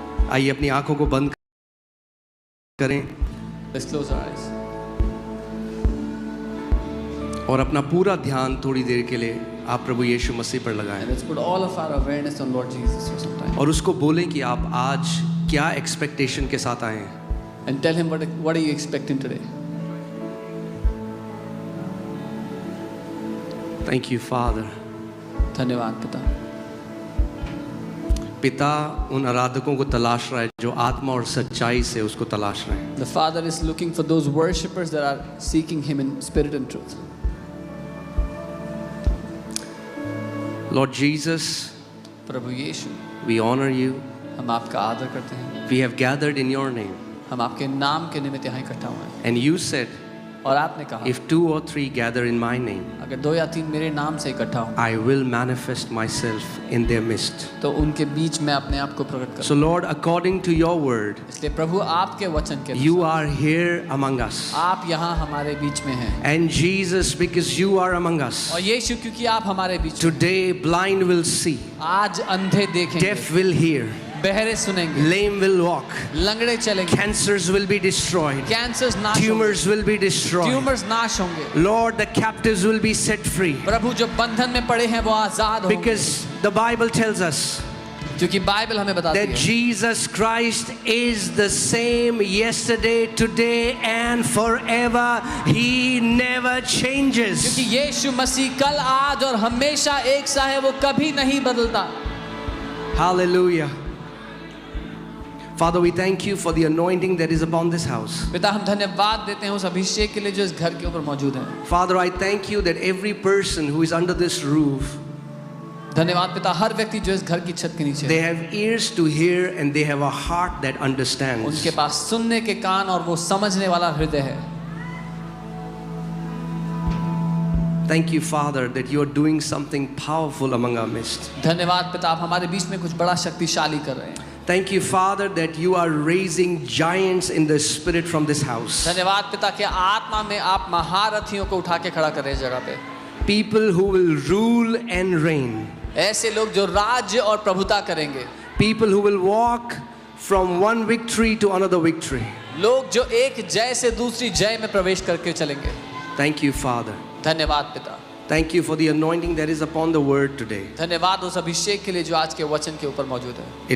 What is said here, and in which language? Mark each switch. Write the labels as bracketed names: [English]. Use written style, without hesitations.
[Hindi] आइए अपनी आंखों को बंद करें [English] Let's close our eyes. [Hindi] और अपना पूरा ध्यान थोड़ी देर के लिए आप प्रभु यीशु मसीह पर लगाएं [English] And let's put all of our awareness on Lord Jesus for some time. [Hindi] और उसको बोलें कि आप आज क्या एक्सपेक्टेशन के साथ आए हैं. [English] And tell him what are you expecting today? Thank you, Father. [Hindi] धन्यवाद पिता. पिता उन आराधकों को तलाश रहा है जो आत्मा और सच्चाई से उसको तलाश रहे हैं. [English] The Father is looking for those worshippers that are seeking him in spirit and truth. Lord Jesus, [Hindi] Prabhu Yeshu, [English] we honor you. [Hindi] हम आपका आदर करते हैं. [English] We have gathered in your name. [Hindi] हम आपके नाम के निमित्त यहाँ इकट्ठा हुए हैं. [English] And you said, [Hindi] और आपने कहा, [English] if 2 or 3 gather in my name, [Hindi] अगर 2 या 3 मेरे नाम से इकट्ठा हों, [English] I will manifest myself in their midst. [Hindi] तो उनके बीच में अपने आप को प्रकट करूं. [English] So Lord, according to your word, [Hindi] इसलिए प्रभु आपके वचन के [English] you [Hindi] अनुसार [English] are here among us. [Hindi] आप यहाँ हमारे बीच में हैं. [English] And Jesus, because you are among us, [Hindi] और यीशु क्योंकि आप हमारे बीच में, [English] today blind will see, [Hindi] आज अंधे देखेंगे, [English] deaf will hear, [Hindi] बहरे सुनेंगे, [English] lame will walk, [Hindi] लंगड़े चलेंगे, [English] cancers will be destroyed, [Hindi] cancers नाश होंगे, [English] tumors will be destroyed. [Hindi] Tumours नाश होंगे. [English] Lord, the captives will be set free. [Hindi] प्रभु जो बंधन में पड़े हैं वो आजाद होंगे. [English] Because the Bible tells us [Hindi] क्योंकि बाइबल हमें बताती [English] that [Hindi] है [English] Jesus Christ is the same yesterday, today and forever. He never changes. [Hindi] क्योंकि यीशु मसीह कल आज और हमेशा एक सा है, वो कभी नहीं बदलता. [English] Hallelujah. Father, we thank you for the anointing that is upon this house. [Hindi] पिता हम धन्यवाद देते हैं उस अभिषेक के लिए जो इस घर के ऊपर मौजूद है. [English] Father, I thank you that every person who is under this roof, [Hindi] धन्यवाद पिता, हर व्यक्ति जो इस घर की छत के नीचे [English] they [Hindi] है, [English] have ears to hear and they have a heart that understands. [Hindi] उनके पास सुनने के कान और वो समझने वाला हृदय है. [English] Thank you, Father, that you are doing something powerful among our midst. [Hindi] धन्यवाद पिता, आप हमारे बीच में कुछ बड़ा शक्तिशाली कर रहे हैं. [English] Thank you, Father, that you are raising giants in the spirit from this house. [Hindi] धन्यवाद पिता कि आत्मा में आप महारथियों को उठा के खड़ा कर रहे हैं जगह पे. [English] People who will rule and reign. [Hindi] ऐसे लोग जो राज्य और प्रभुता करेंगे. [English] People who will walk from one victory to another victory. [Hindi] लोग जो एक जय से दूसरी जय में प्रवेश करके चलेंगे. [English] Thank you, Father. [Hindi] धन्यवाद पिता. [English] Thank you for the anointing that is upon the word today. [Hindi] धन्यवाद उस अभिषेक के लिए जो आज के वचन के ऊपर मौजूद है.